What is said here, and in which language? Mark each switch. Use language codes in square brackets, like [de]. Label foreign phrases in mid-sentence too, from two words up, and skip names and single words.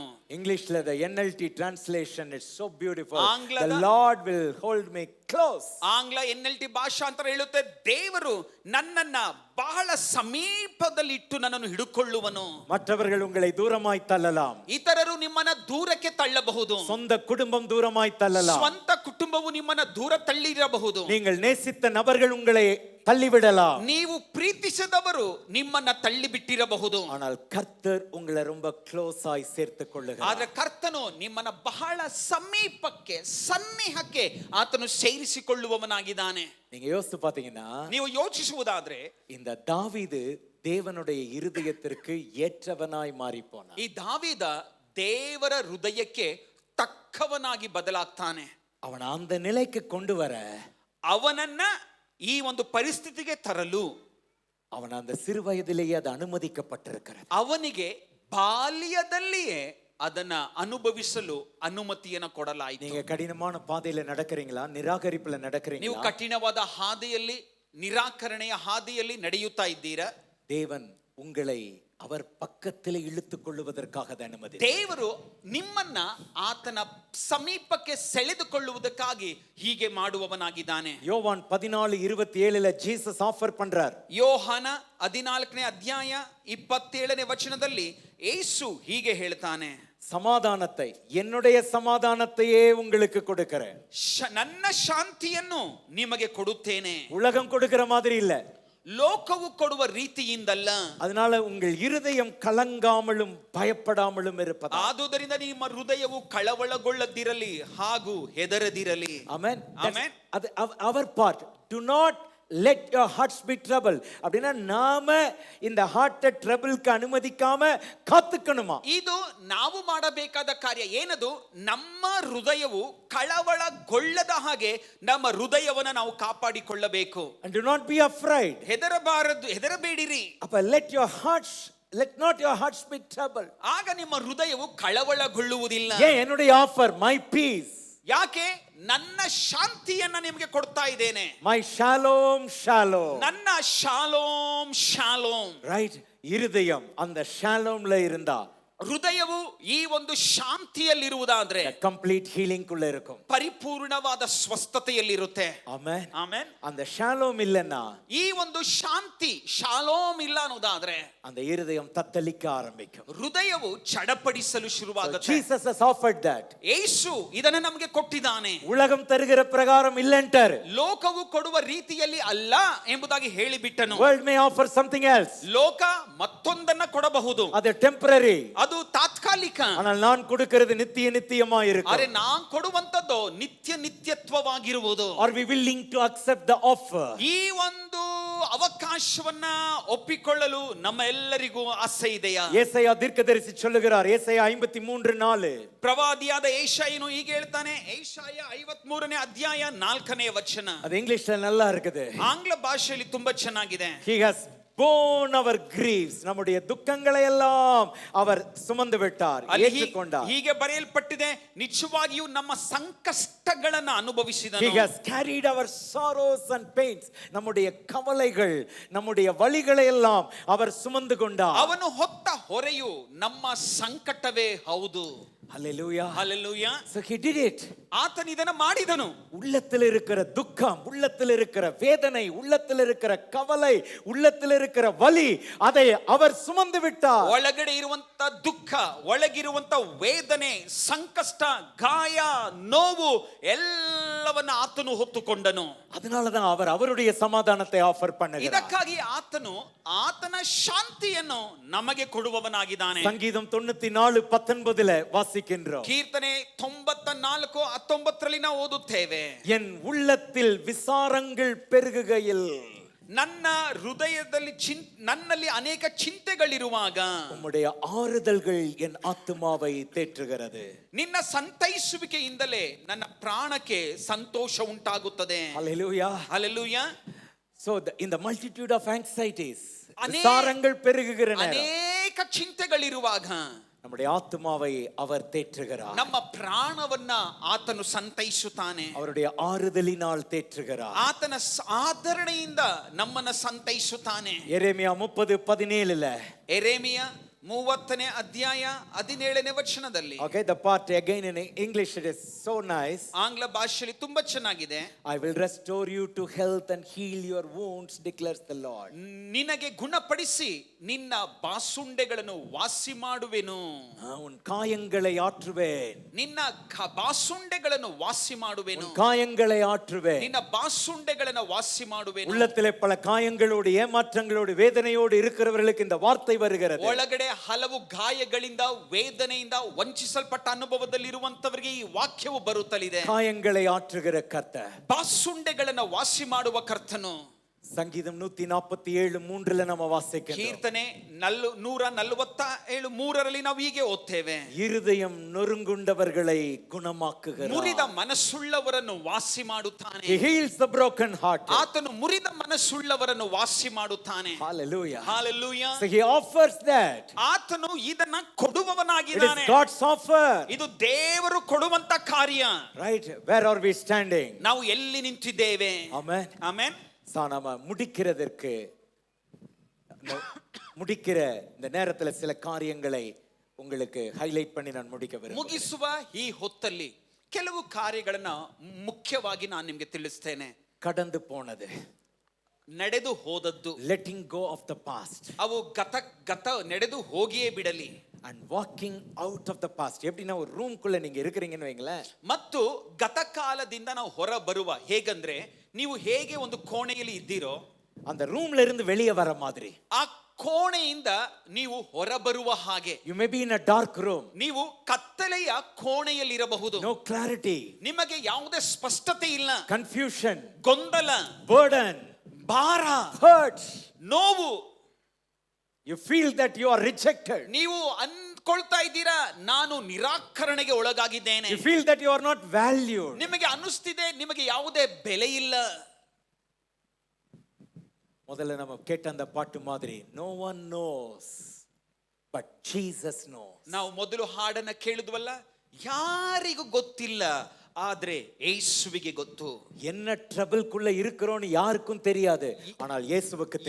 [en] ಇಂಗ್ಲಿಷ್ல the NLT translation is so beautiful. [kn] ಆಂಗ್ಲದ- [en] The Lord will hold me close. [kn] ಆಂಗ್ಲ NLT ಭಾಷಾಂತರ ಹೇಳುತ್ತೆ, ದೇವರು ನನ್ನನ್ನ ಬಹಳ ಸಮೀಪದಲ್ಲಿ ಇಟ್ಟು ನನ್ನನ್ನು ಹಿಡುಕೊಳ್ಳುವನು. [ta] மற்றவர்கள் உங்களை தூரமாய் தள்ளலாம், [kn] ಇತರರು ನಿಮ್ಮನ್ನ ದೂರಕ್ಕೆ ತಳ್ಳಬಹುದು, [ta] சொந்த குடும்பம் தூரமாய் தள்ளலாம், [kn] ಸ್ವಂತ ಕುಟುಂಬವು ನಿಮ್ಮನ್ನ ದೂರ ತಳ್ಳಿರಬಹುದು, [ta] நீங்கள் நேசித்த நபர்கள் உங்களை தள்ளிவிடலாம், [kn] ನೀವು ಪ್ರೀತಿಸಿದವರು ನಿಮ್ಮನ್ನ ತಳ್ಳಿ ಬಿಟ್ಟಿರಬಹುದು. [ta] ஆனால் கர்த்தர் உங்களை ரொம்ப க்ளோஸ் ஆய் சேர்த்துக் கொள்ளுகிறார். [kn] ಆದ್ರೆ ಕರ್ತನು ನಿಮ್ಮನ್ನ ಬಹಳ ಸಮೀಪಕ್ಕೆ ಸನ್ನಿಹಕ್ಕೆ ಆತನು ಸೇರಿಸಿಕೊಳ್ಳುವವನಾಗಿದ್ದಾನೆ. [ta] நீங்க யோசித்து பாத்தீங்கன்னா, [kn] ನೀವು ಯೋಚಿಸುವುದಾದ್ರೆ [ta] இந்த தாவீது தேவனுடைய இருதயத்திற்கு ஏற்றவனாய் மாறி போனான். [kn] ಈ ದಾವೀದ ದೇವರ ಹೃದಯಕ್ಕೆ ತಕ್ಕವನಾಗಿ ಬದಲಾಗ್ತಾನೆ. [ta] அவன் அந்த நிலைக்கு கொண்டு வர, [kn] ಅವನನ್ನ ಈ ಒಂದು ಪರಿಸ್ಥಿತಿಗೆ ತರಲು [ta] அவன் அந்த சிறு வயதிலேயே அது அனுமதிக்கப்பட்டிருக்கிறது. [kn] ಅವನಿಗೆ ಬಾಲ್ಯದಲ್ಲಿಯೇ ಅದನ್ನ ಅನುಭವಿಸಲು ಅನುಮತಿಯನ್ನು ಕೊಡಲಾಯಿತು. [ta] நீங்க கடினமான பாதையில நடக்கிறீங்களா, நிராகரிப்புல [kn] ನೀವು [ta] நடக்கிறீங்களா, [kn] ಕಠಿಣವಾದ ಹಾದಿಯಲ್ಲಿ, ನಿರಾಕರಣೆಯ ಹಾದಿಯಲ್ಲಿ ನಡೆಯುತ್ತಾ ಇದ್ದೀರಾ, [ta] தேவன் உங்களை அவர் பக்கத்திலே இழுத்துக் கொள்ளுவதற்காக அனுமதி. [kn] ದೇವರು ನಿಮ್ಮನ್ನ ಆತನ ಸಮೀಪಕ್ಕೆ ಸೆಳೆದುಕೊಳ್ಳುವುದಕ್ಕಾಗಿ ಹೀಗೆ ಮಾಡುವವನಾಗಿದ್ದಾನೆ. [ta] யோவான் 14:27 ஜீசஸ் ஆஃபர் பண்றார். [kn] ಯೋಹಾನ 14ನೇ ಅಧ್ಯಾಯ 27ನೇ ವಚನದಲ್ಲಿ ಯೇಸು ಹೀಗೆ ಹೇಳ್ತಾನೆ, [ta] சமாதானத்தை, என்னுடைய சமாதானத்தையே உங்களுக்கு கொடுக்கிறேன். [kn] ನನ್ನ ಶಾಂತಿಯನ್ನು ನಿಮಗೆ ಕೊಡುತ್ತೇನೆ. [ta] உலகம் கொடுக்கிற மாதிரி இல்ல, [kn] ಲೋಕವು ಕೊಡುವ ರೀತಿಯಿಂದಲ್ಲ. [ta] அதனால உங்கள் இருதயம் கலங்காமலும் பயப்படாமலும் இருப்பதா. [kn] ಆದುದರಿಂದ ನಿಮ್ಮ ಹೃದಯವು ಕಳವಳಗೊಳ್ಳದಿರಲಿ ಹಾಗೂ ಹೆದರದಿರಲಿ. [ta] ஆமென். [kn] ಆಮೆನ್. [ta] அது அவர் part. [en] Do not let your hearts be troubled. [ta] அப்படினா நாம இந்த [en] heart trouble [ta] அனுமதிக்காம காத்துக்கணுமா. [kn] ಇದು ನಾವು ಮಾಡಬೇಕಾದ ಕಾರ್ಯ ಏನದು, ನಮ್ಮ ಹೃದಯವು ಕಳವಳಗೊಳ್ಳದ ಹಾಗೆ ನಮ್ಮ ಹೃದಯವನ್ನು ನಾವು ಕಾಪಾಡಿಕೊಳ್ಳಬೇಕು. [en] And do not be afraid. [kn] ಹೆದರಬಾರದು, ಹೆದರಬೇಡಿರಿ. [ta] அப்ப [en] let your hearts let not your hearts be troubled. [kn] ಆಗ ನಿಮ್ಮ ಹೃದಯವು ಕಳವಳಗೊಳ್ಳುವುದಿಲ್ಲ. [ta] ஏன் என்னுடைய ஆஃபர் [en] my peace, [kn] ಯಾಕೆ? ನನ್ನ ಶಾಂತಿಯನ್ನ ನಿಮಗೆ ಕೊಡ್ತಾ ಇದ್ದೇನೆ. [en] my shalom shalom. [kn] ನನ್ನ ಶಾಲೋಮ್ ಶಾಲೋಮ್. [en] right, [ta] இருதயம் அந்த ஷாலோம்ல இருந்தா [kn] ಹೃದಯವು ಈ ಒಂದು ಶಾಂತಿಯಲ್ಲಿರುವುದಾದ್ರೆ [en] complete healing [ta] குள்ள இருக்கும், [kn] ಪರಿಪೂರ್ಣವಾದ ಸ್ವಸ್ಥತೆಯಲ್ಲಿರುತ್ತೆ. ಆಮೆನ್ ಆಮೆನ್. [ta] அந்த ஷாலோம் இல்லன்னா, [kn] ಈ ಒಂದು ಶಾಂತಿ ಶಾಲೋಮ್ ಇಲ್ಲ ಅನ್ನೋದಾದ್ರೆ [ta] அந்த இருதயம் தத்தளிக்க ஆரம்பிக்கும். [kn] ಹೃದಯವು ಚಡಪಡಿಸಲು [en] So [kn] ಶುರುವಾಗುತ್ತೆ. [en] Jesus has offered that. [kn] ಯೇಸು ಇದನ್ನ ನಮಗೆ ಕೊಟ್ಟಿದ್ದಾನೆ. [ta] உலகம் தருகிற பிரகாரம் இல்லன்ட்டார். [kn] ಲೋಕವು ಕೊಡುವ ರೀತಿಯಲ್ಲಿ ಅಲ್ಲ ಎಂಬುದಾಗಿ ಹೇಳಿಬಿಟ್ಟನು. [en] World may offer something else. [kn] ಲೋಕ ಮತ್ತೊಂದನ್ನ ಕೊಡಬಹುದು, [ta] அது temporary. [kn] ಅದು ತಾತ್ಕಾಲಿಕ. [ta] ஆனால் நான் கொடுக்கிறது நித்திய நித்தியமா [kn] ಅರೆ [ta] இருக்கும். [kn] ನಾನ್ ಕೊಡುವಂತದ್ದು ನಿತ್ಯ ನಿತ್ಯತ್ವವಾಗಿರುವುದು. [en] Are we willing to accept the offer? [kn] ಈ ಒಂದು ಅವಕಾಶವನ್ನ ಒಪ್ಪಿಕೊಳ್ಳಲು ನಮ್ಮ ಎಲ್ಲರಿಗೂ ಆಸೆ ಇದೆಯಾ? [ta] ஏசாயா தீர்க்கதரிசி சொல்லுகிறார், ஏசாயா 53:4. [kn] ಪ್ರವಾದಿಯಾದ ಏಷಾಯನು ಹೀಗೆ ಹೇಳ್ತಾನೆ. ಏಷಾಯ 53ನೇ ಅಧ್ಯಾಯ 4ನೇ ವಚನ. [ta] அது இங்கிலீஷ்ல நல்லா இருக்குது. [kn] ಆಂಗ್ಲ ಭಾಷೆಯಲ್ಲಿ ತುಂಬಾ ಚೆನ್ನಾಗಿದೆ. [en] He has borne our griefs, [ta] நம்முடைய துக்கங்களை எல்லாம் அவர் சுமந்து விட்டார், [kn] ಅಲ್ಲಿ [ta] ஏற்றுக்கொண்டார். [kn] ಹೀಗೆ ಬರೆಯಲ್ಪಟ್ಟಿದೆ, ನಿಜವಾಗಿಯೂ ನಮ್ಮ ಸಂಕಷ್ಟಗಳನ್ನು ಅನುಭವಿಸಿದನು. [en] He has carried our sorrows and pains, [ta] நம்முடைய கவலைகள் நம்முடைய வலிகளை எல்லாம் அவர் சுமந்து கொண்டார். [kn] ಅವನು ಹೊತ್ತ ಹೊರೆಯು ನಮ್ಮ ಸಂಕಟವೇ ಹೌದು. [en] Hallelujah. Hallelujah. So he did it. [kn] ಆತನು ಇದನ್ನು ಮಾಡಿದನು. [ta] உள்ளத்தில் இருக்கிற துக்கம், உள்ளத்தில் இருக்கிற வேதனை, உள்ளத்தில் இருக்கிற கவலை, உள்ளத்தில் இருக்கிற வலி, அதை அவர் சுமந்து விட்டார். [kn] ಒಳಗಡೆ ಇರುವಂತ ದುಃಖ, ಒಳಗಿರುವಂತ ವೇದನೆ, ಸಂಕಷ್ಟ, ಗಾಯ, ನೋವು ಎಲ್ಲವನ್ನ ಆತನು ಹೊತ್ತುಕೊಂಡನು. [ta] அதனாலதான் அவர் அவருடைய சமாதானத்தை ஆஃபர் பண்ணுகிறார். [kn] ಇದಕ್ಕಾಗಿ ಆತನು ಆತನ ಶಾಂತಿಯನ್ನು ನಮಗೆ ಕೊಡುವವನಾಗಿದ್ದಾನೆ. [ta] சங்கீதம் 94:19 வாசிக்கின்றோம். [kn] ಕೀರ್ತನೆ 94:19 ನಾವು ಓದುತ್ತೇವೆ. [ta] என் உள்ளத்தில் விசாரங்கள் பெருகுகையில், [kn] ನನ್ನ ಹೃದಯದಲ್ಲಿ ನನ್ನಲ್ಲಿ ಅನೇಕ ಚಿಂತೆಗಳಿರುವಾಗ [ta] உம்முடைய ஆறுதல்கள் என் ஆத்துமாவை தேற்றுகிறது. [kn] ನಿನ್ನ ಸಂತೈಸುವಿಕೆಯಿಂದಲೇ ನನ್ನ ಪ್ರಾಣಕ್ಕೆ ಸಂತೋಷ ಉಂಟಾಗುತ್ತದೆ. [en] Hallelujah. [kn] ಹಲ್ಲೆಲೂಯಾ. [en] So in the multitude of anxieties, [ta] விசாரங்கள் பெருகுகிற நேரம், [kn] ಅನೇಕ ಚಿಂತೆಗಳಿರುವಾಗ [ta] நம்முடைய ஆத்துமாவை அவர் தேற்றுகிறார். [kn] ನಮ್ಮ ಪ್ರಾಣವನ್ನ ಆತನು ಸಂತೈಸುತ್ತಾನೆ. [ta] அவருடைய ஆறுதலினால் தேற்றுகிறார். [kn] ಆತನ ಆದರಣೆಯಿಂದ ನಮ್ಮನ್ನ ಸಂತೈಸುತ್ತಾನೆ. [ta] எரேமியா 30:17. [kn] ಎರೇಮಿಯ 30ನೇ ಅಧ್ಯಾಯ 17ನೇ ವಚನದಲ್ಲಿ. [en] Okay, the part again in English, it is so nice. [kn] ಆಂಗ್ಲ ಭಾಷೆಯಲ್ಲಿ ತುಂಬಾ ಚೆನ್ನಾಗಿದೆ. [en] I will restore you to health and heal your wounds, declares the Lord. [kn] ನಿನಗೆ ಗುಣಪಡಿಸಿ ನಿನ್ನ ಬಾಸುಂಡೆಗಳನ್ನು ವಾಸಿ ಮಾಡುವೆನು. [ta] உன் காயங்களை ஆற்றுவேன். [kn] ನಿನ್ನ ಬಾಸುಂಡೆಗಳನ್ನು ವಾಸಿ ಮಾಡುವೆನು. [ta] காயங்களை ஆற்றுவேன். [kn] ನಿನ್ನ ಬಾಸುಂಡೆಗಳನ್ನು ವಾಸಿ ಮಾಡುವೆನು. [ta] உள்ளத்திலே பல காயங்களோடு, ஏமாற்றங்களோடு, வேதனையோடு இருக்கிறவர்களுக்கு இந்த வார்த்தை வருகிறது. [kn] ಒಳಗಡೆ ಹಲವು ಗಾಯಗಳಿಂದ, ವೇದನೆಯಿಂದ ವಂಚಿಸಲ್ಪಟ್ಟ ಅನುಭವದಲ್ಲಿರುವಂತವರಿಗೆ ಈ ವಾಕ್ಯವು ಬರುತ್ತಲಿದೆ. [ta] காயங்களை ஆற்றுகிற கர்த்தர், [kn] ಬಾಸುಂಡೆಗಳನ್ನು ವಾಸಿ ಮಾಡುವ ಕರ್ತನು. [ta] சங்கீதம் 147:3 நம்ம வாசிக்கிறோம். [kn] ಕೀರ್ತನೆ 147:3 ನಾವು ಹೀಗೆ ಓದ್ತೇವೆ. [ta] இருதயம் நொறுங்குண்டவர்களை குணமாக்குகிறார். [kn] ಮುರಿದ ಮನಸ್ಸುಳ್ಳವರನ್ನು ವಾಸಿ ಮಾಡುತ್ತಾನೆ. [en] He heals the broken heart. [kn] ಆತನು ಮುರಿದ ಮನಸ್ಸುಳ್ಳವರನ್ನು ವಾಸಿ ಮಾಡುತ್ತಾನೆ. [en] Hallelujah. Hallelujah. So he offers that. [kn] ಆತನು ಇದನ್ನ [en] It [kn] ಕೊಡುವವನಾಗಿದ್ದಾನೆ. [en] is God's offer. [kn] ಇದು ದೇವರು ಕೊಡುವಂತ ಕಾರ್ಯ. [en] Right? Where are we standing? [kn] ನಾವು ಎಲ್ಲಿ ನಿಂತಿದ್ದೇವೆ? [en] Amen. [kn] ಆಮೆನ್. [ta] நாம முடிக்கிறதற்கு முடிக்கிற இந்த நேரத்துல சில காரியங்களை உங்களுக்கு ஹைலைட் பண்ணி நான் முடிக்க விரும்புகிறேன். [kn] ಮುಗಿಸುವ ಈ ಹೊತ್ತಲ್ಲಿ ಕೆಲವು ಕಾರ್ಯಗಳನ್ನ ಮುಖ್ಯವಾಗಿ ನಾನು ನಿಮಗೆ ತಿಳಿಸ್ತೇನೆ. [ta] கடந்து போனது, [kn] ನಡೆದು ಹೋದದ್ದು, [en] letting go of the past, [kn] ಅವು ಗತ ನಡೆದು ಹೋಗಿಯೇ ಬಿಡಲಿ. [en] and walking out of the past. [ta] எப்படின்னா ஒரு ரூம்க்குள்ள நீங்க இருக்கிறீங்கன்னு வைங்களேன், [kn] ಮತ್ತು ಗತಕಾಲದಿಂದ ನಾವು ಹೊರ ಬರುವ, ಹೇಗಂದ್ರೆ ನೀವು ಹೇಗೆ ಒಂದು ಕೋಣೆಯಲ್ಲಿ ಇದ್ದೀರೋ [ta] அந்த ரூம்ல இருந்து வெளியே வர மாதிரி, [kn] ಆ ಕೋಣೆಯಿಂದ ನೀವು ಹೊರ ಬರುವ ಹಾಗೆ. [en] you may be in a dark room, [kn] ನೀವು ಕತ್ತಲೆಯ ಕೋಣೆಯಲ್ಲಿ ಇರಬಹುದು. [en] no clarity, [kn] ನಿಮಗೆ ಯಾವುದೇ ಸ್ಪಷ್ಟತೆ ಇಲ್ಲ, [en] confusion, [kn] ಗೊಂದಲ, [en] burden, [kn] ಭಾರ, [en] hurt, [kn] ನೋವು. [en] you feel that you are rejected, [kn] ನೀವು ಅನ್ಕೊಳ್ತಾ ಇದ್ದೀರಾ ನಾನು ನಿರಾಕರಣೆಗೆ ಒಳಗಾಗಿದ್ದೇನೆ. [en] you feel that you are not valued. [kn] ನಿಮಗೆ ಅನ್ನಿಸ್ತಿದೆ ನಿಮಗೆ ಯಾವುದೇ ಬೆಲೆ ಇಲ್ಲ. [ta] முதல்ல நம்ம கேட்ட அந்த பாட்டு மாதிரி, [en] no one knows but Jesus knows. [kn] ನಾವು ಮೊದಲು ಹಾಡನ್ನ ಕೇಳಿದ್ವಲ್ಲ, ಯಾರಿಗೂ ಗೊತ್ತಿಲ್ಲ, ಆದ್ರೆ ಯೇಸುವಿಗೆ ಗೊತ್ತು. [ta] என்ன ட்ரபிள்க்குள்ள இருக்கிறோம்னு யாருக்கும் தெரியாது, ஆனால் இயேசுவுக்கு தெரியும்.